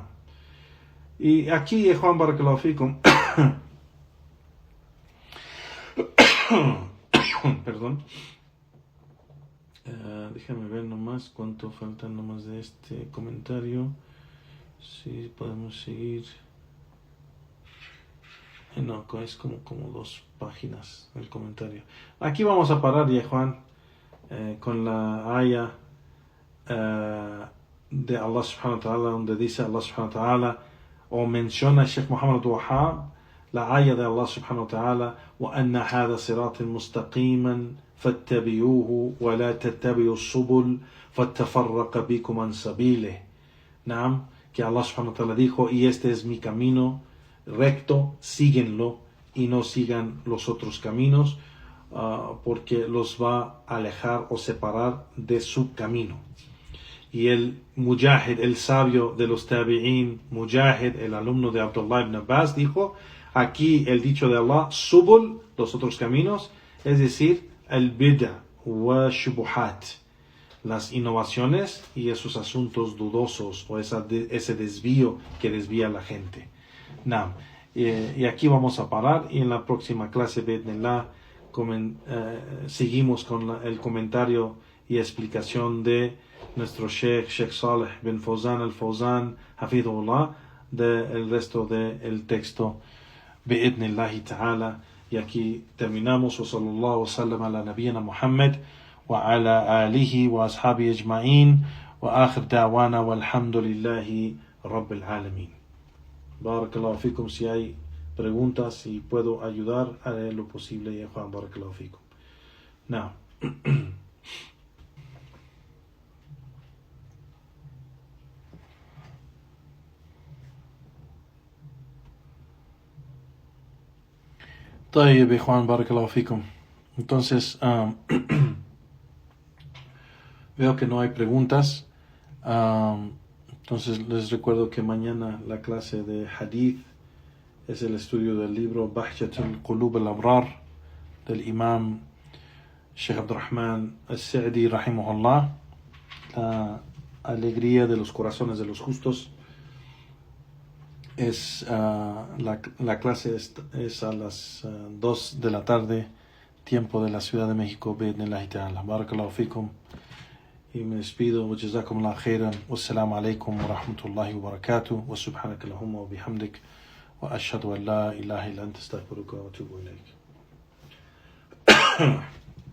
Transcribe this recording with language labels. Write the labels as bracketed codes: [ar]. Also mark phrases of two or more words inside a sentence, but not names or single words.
[es] Y aquí, Juan [ar] بارك الله فيكم, [es] perdón, déjame ver nomás cuánto falta nomás de este comentario, si podemos seguir. No, es como 2 páginas el comentario. Aquí vamos a parar ya, Juan, con la aya de Allah [ar] سبحانه وتعالى, [es] donde dice Allah [ar] سبحانه وتعالى, [es] o menciona Sheikh Muhammad Wahab, la aya de Allah [ar] سبحانه وتعالى: وَأَنَّ هَذَا صِرَاطٍ مُسْتَقِيمًا فَاتَّبِعُوهُ وَلَا تَتَّبِعُوا السُّبُلَ فَتَفَرَّقَ بِكُمْ عَنْ سَبِيلِهِ. [es] Que Allah [ar] سبحانه وتعالى [es] dijo: y este es mi camino recto, síguenlo y no sigan los otros caminos, porque los va a alejar o separar de su camino. Y el Mujahid, el sabio de los tabi'in, Mujahid, el alumno de Abdullah ibn Abbas, dijo: aquí el dicho de Allah, subul, los otros caminos, es decir, el [ar] بدعة وشبهات, [es] las innovaciones y esos asuntos dudosos o ese desvío que desvía a la gente. Naam. Y aquí vamos a parar y en la próxima clase Be'idhnillah seguimos con el comentario y explicación de nuestro Sheikh Saleh bin Fawzan al-Fawzan Hafidhullah del resto del texto [ar] بإذن الله تعالى. [es] Y aquí terminamos. [ar] وصلى الله وسلم على نبينا محمد وعلى آله وأصحابه أجمعين وآخر دعوانا والحمد لله رب العالمين. بارك الله فيكم. [es] Si hay preguntas, si puedo ayudar, haré lo posible. Ya Juan, [ar] بارك الله فيكم. Now. طيب Juan, بارك الله فيكم. [es] Entonces, veo que no hay preguntas. Entonces les recuerdo que mañana la clase de Hadith es el estudio del libro Bahjatul Qulub al-Abrar del imam Sheikh Abdurrahman al-Sa'di rahimahullah, la alegría de los corazones de los justos. La clase es a las 2 de la tarde, tiempo de la Ciudad de México. [ar] بإذن الله تعالى. بارك الله فيكم. [es] Y me despido. [ar] وجزاكم الله خيرا. والسلام عليكم ورحمة الله وبركاته. وسبحانك اللهم وبحمدك. وأشهد أن لا إله إلا أنت أستغفرك وأتوب إليك.